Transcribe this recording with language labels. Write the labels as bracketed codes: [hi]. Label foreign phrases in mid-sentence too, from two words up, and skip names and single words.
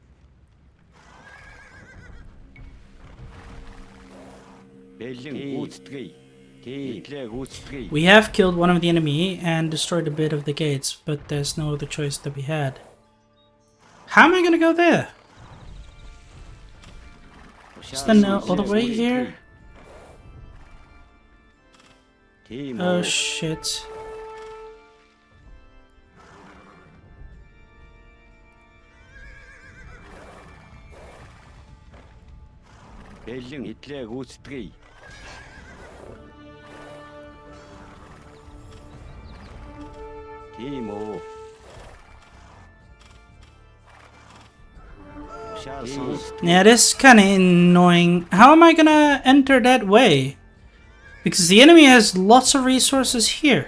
[en] We have killed one of the enemy and destroyed a bit of the gates, but there's no other choice that we had. How am I gonna go there? Is the no all the way here? Oh shit. [mn] Бэлэн итлээ гүйцэтгэе. Тийм үү. [en] Yeah, this is kind of annoying. How am I gonna enter that way? Because the enemy has lots of resources here.